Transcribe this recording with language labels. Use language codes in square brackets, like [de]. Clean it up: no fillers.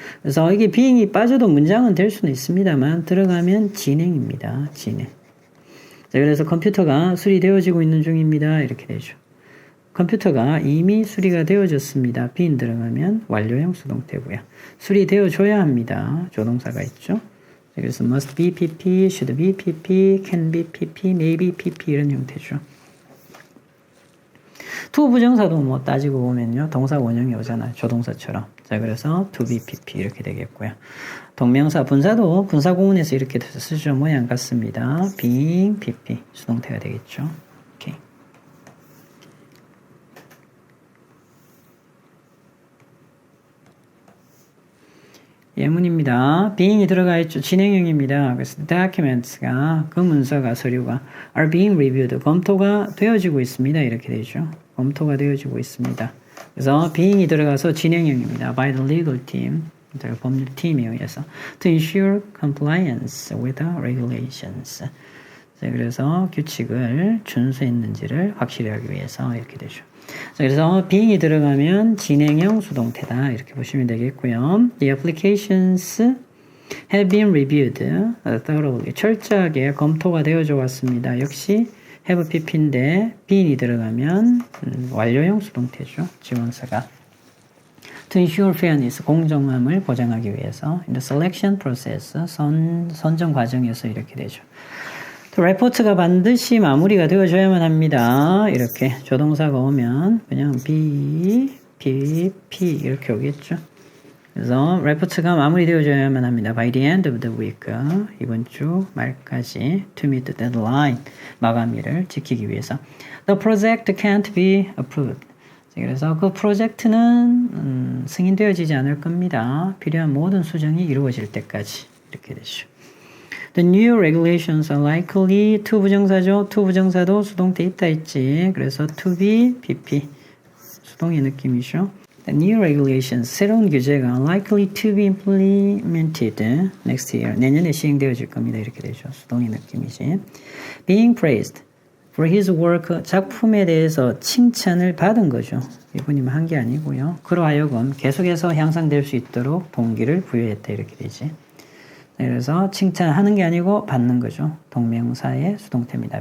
[ko] 그래서 이게 being이 빠져도 문장은 될 수는 있습니다만 들어가면 진행입니다. 진행. 자, 그래서 컴퓨터가 수리되어지고 있는 중입니다. 이렇게 되죠. 컴퓨터가 이미 수리가 되어졌습니다. being 들어가면 완료형 수동태고요. 수리되어줘야 합니다. 조동사가 있죠. 자, 그래서 must be PP, should be PP, can be PP, may be PP 이런 형태죠. to 부정사도 뭐 따지고 보면요. 동사 원형이 오잖아요. 조동사처럼. 자, 그래서 to be pp 이렇게 되겠고요. 동명사 분사도 분사 구문에서 이렇게 쓰죠. 모양 같습니다. being pp 수동태가 되겠죠. 오케이. 예문입니다. being이 들어가 있죠. 진행형입니다. 그래서 documents가 그 문서가 서류가 [en] are being reviewed [ko] 검토가 되어지고 있습니다. 이렇게 되죠. 검토가 되어지고 있습니다. 그래서 being이 들어가서 진행형입니다. [en] by the legal team, [ko] 법률팀에 의해서 [en] to ensure compliance with the regulations. [ko] 자, 그래서 규칙을 준수했는지를 확실히 하기 위해서 이렇게 되죠. 자, 그래서 being이 들어가면 진행형 수동태다 이렇게 보시면 되겠고요. [en] The applications have been reviewed thoroughly. [ko] 철저하게 검토가 되어져 왔습니다. 역시 have pp인데 being이 들어가면 완료형 수동태죠. 지원사가. [en] To ensure fairness, [ko] 공정함을 보장하기 위해서 [en] in the selection process, [ko] 선정 과정에서 이렇게 되죠. 또 report가 반드시 마무리가 되어줘야만 합니다. 이렇게 조동사가 오면 그냥 be, P 이렇게 오겠죠. 그래서 report가 마무리되어줘야만 합니다. [en] By the end of the week, [ko] 이번 주 말까지 [en] to meet the deadline, [ko] 마감일을 지키기 위해서 [en] the project can't be approved. [ko] 그래서 그 프로젝트는 승인되어지지 않을 겁니다. 필요한 모든 수정이 이루어질 때까지 이렇게 되죠. [en] The new regulations are likely to 부정사죠. [ko] to 부정사도 수동태 있다 있지. 그래서 to be, PP 수동의 느낌이죠. [en] The new regulations, [ko] 새로운 규제가 [en] likely to be implemented next year. [ko] 내년에 시행되어질 겁니다. 이렇게 되죠. 수동의 느낌이지. [en] Being praised for his work, [ko] 작품에 대해서 칭찬을 받은 거죠. 이분이 한 게 아니고요. 그로 하여금 계속해서 향상될 수 있도록 동기를 부여했다. 이렇게 되지. 그래서 칭찬하는 게 아니고 받는 거죠. 동명사의 수동태입니다.